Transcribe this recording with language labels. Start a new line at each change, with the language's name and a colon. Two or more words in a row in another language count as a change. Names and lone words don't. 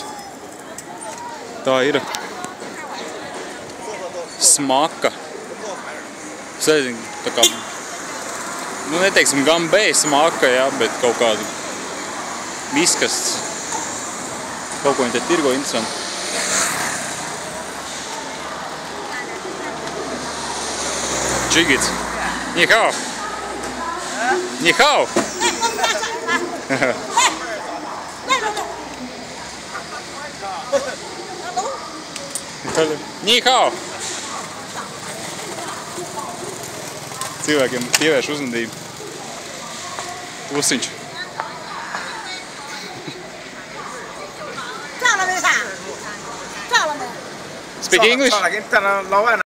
Latvian: Tā ir smaka. Es nezinu, tā kā, nu neteiksim gambē smaka, jā, bet kaut kādu viskas. Kaut ko viņi te tirgo interesanti. Čigits.
Chinese: 你好。你好. 你好.
Latvian: Cilvēkiem pievērš uzmanību. Klusiņš.
English: Speak English?